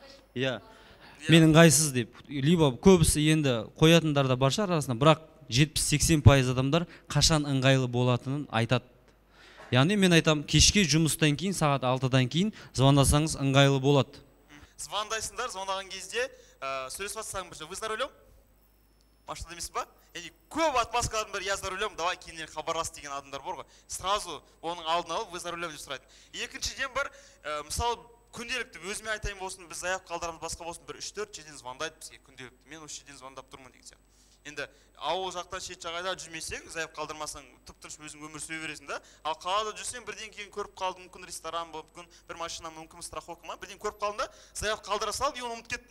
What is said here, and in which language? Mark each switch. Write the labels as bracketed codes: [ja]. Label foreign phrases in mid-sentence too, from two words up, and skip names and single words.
[kk] Мен ыңғайсыз деп, либо көбісі енді қоятындар да бар шығар арасында, бірақ 70-80% адамдар қашан ыңғайлы болатынын айтады. Яғни мен айтам, кешке жұмыстан кейін, сағат 6-дан кейін звондасаңыз ыңғайлы болады. Звондайсыңдар, звондаған кезде сөйлесіп жатсаң бірше, [ru] вы за рулем? [kk] Машинада емес па? Көп отмазкалардың бір, [ru] я за рулем, давай [kk] кейіннен хабарлас деген адамдар бар ғой. Сразу оның алдын алып, [ru] вы за рулем [kk] деп сұрайды. Екіншіден бір, мысалы, күнделікті өзіме айтайын болсын, біз заявка қалдырамыз басқа болсын, бір 3-4 жерден звондайды бізге күнделікті. Мен осы жерден звондап тұрмын деген сияқты. Енді ауыл жақтан шет жағайда жүрмесең, заявка қалдырмасаң, тып-тыныш өзің өмір сүре бересің да. Ал қалада жүрсең, бірден кейін көріп қалдың, мүмкін ресторан болып, мүмкін бір машина, мүмкін страховка ма, бірден көріп қалдың да, заявка қалдыра салып, и оны ұмытып кеттің.